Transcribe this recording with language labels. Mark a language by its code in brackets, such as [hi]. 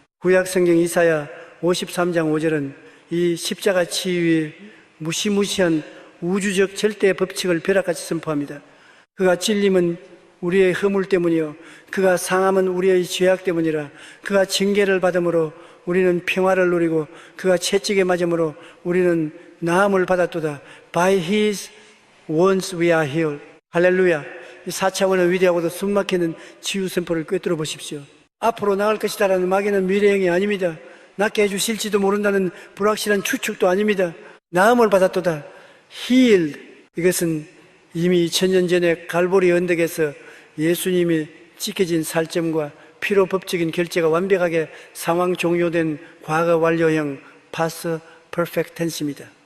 [ko] 구약 성경 이사야 53장 5절은 이 십자가 치유의 무시무시한 우주적 절대 법칙을 벼락같이 선포합니다. 그가 찔림은 우리의 허물 때문이요 그가 상함은 우리의 죄악 때문이라. 그가 징계를 받음으로 우리는 평화를 누리고 그가 채찍에 맞음으로 우리는 나음을 받았도다. [en] By His wounds we are healed. [ko] 할렐루야. 이 4차원의 위대하고도 숨막히는 치유 선포를 꿰뚫어 보십시오. 앞으로 나갈 것이다라는 막연한 미래형이 아닙니다. 낫게 해주실지도 모른다는 불확실한 추측도 아닙니다. 나음을 받았도다. [en] Healed. [ko] 이것은 이미 2000년 전에 갈보리 언덕에서 예수님이 찢겨진 살점과 피로 법적인 결제가 완벽하게 상황 종료된 과거 완료형 [en] past perfect tense [ko] 입니다.